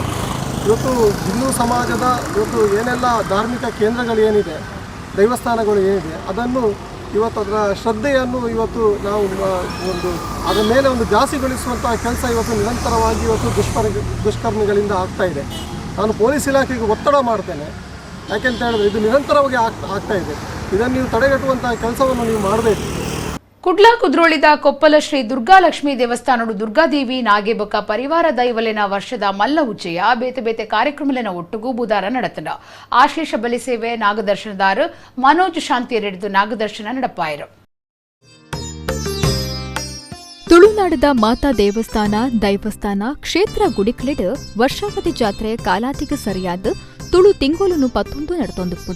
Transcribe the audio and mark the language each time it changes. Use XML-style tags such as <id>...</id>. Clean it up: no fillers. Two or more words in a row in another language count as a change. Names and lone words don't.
<kn>ಇವತ್ತು ಹಿಂದೂ ಸಮಾಜದ ಇವತ್ತು ಏನೆಲ್ಲ ಧಾರ್ಮಿಕ ಕೇಂದ್ರಗಳು ಏನಿದೆ, ದೇವಸ್ಥಾನಗಳು ಏನಿದೆ, ಅದನ್ನು ಇವತ್ತು ಅದರ ಶ್ರದ್ಧೆಯನ್ನು ಇವತ್ತು ನಾವು ಅದರ ಮೇಲೆ ಒಂದು ಜಾಸ್ತಿಗೊಳಿಸುವಂಥ ಕೆಲಸ ಇವತ್ತು ನಿರಂತರವಾಗಿ ಇವತ್ತು ದುಷ್ಕರ್ಮಿಗಳಿಂದ ಆಗ್ತಾ ಇದೆ. ನಾನು ಪೊಲೀಸ್ ಇಲಾಖೆಗೆ ಒತ್ತಡ ಮಾಡ್ತೇನೆ. ಯಾಕೆಂತ ಹೇಳಿದ್ರೆ ಇದು ನಿರಂತರವಾಗಿ ಆಗ್ತಾ ಇದೆ. ಇದನ್ನು ನೀವು ತಡೆಗಟ್ಟುವಂಥ ಕೆಲಸವನ್ನು ನೀವು ಮಾಡಬೇಕು.</kn> <tcy>ಕುಡ್ಲಾ ಕುದ್ರೋಳಿದ ಕೊಪ್ಪಲ ಶ್ರೀ ದುರ್ಗಾಲಕ್ಷ್ಮಿ ದೇವಸ್ಥಾನಡು ದುರ್ಗಾದೇವಿ ನಾಗೇಬೊಕ್ಕ ಪರಿವಾರ ದೈವಲೆನ ವರ್ಷದ ಮಲ್ಲ ಉಚ್ಚೆಯ ಬೇತೆ ಬೇತೆ ಕಾರ್ಯಕ್ರಮಲೆನ ಒಟ್ಟುಗೂ ಬುಧಾರ ನಡತನ ಆಶೇಷ ಬಲಿ ಸೇವೆ ನಾಗದರ್ಶನದಾರ ಮನೋಜ್ ಶಾಂತಿಯರೆಡಿದು ನಾಗದರ್ಶನ ನಡಪಾಯರು. ತುಳುನಾಡದ ಮಾತಾ ದೈವಸ್ಥಾನ ಕ್ಷೇತ್ರ ಗುಡಿಕಲೆಡ್ ವರ್ಷಾವಧಿ ಜಾತ್ರೆ ಕಾಲಾತಿಗೆ ಸರಿಯಾದ ತುಳು ತಿಂಗೋಲನ್ನು 11 ನಡತೊಂದುಪ್ಪುಡು.</tcy>